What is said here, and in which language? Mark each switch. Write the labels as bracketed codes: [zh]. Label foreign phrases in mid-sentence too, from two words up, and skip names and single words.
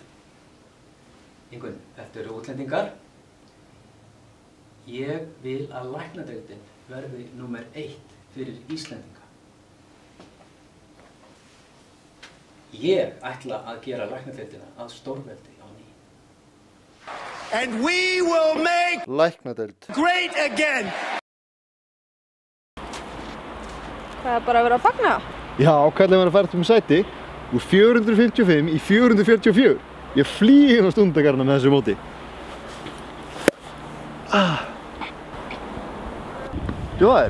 [is] Ingunn, þetta eru útlendingar. Ég vil að læknadeildin verði númer 1 fyrir Íslendinga. Ég ætla að gera læknadeildina að stórveldi á ný. [en] And we will make [is] Læknadeild [en] great again. [is] Það er bara að vera að fagna? Já, kallið var að færa um sæti úr 455 í 444. Ég flýg hérna stundakarna með þessu móti. Jóðar?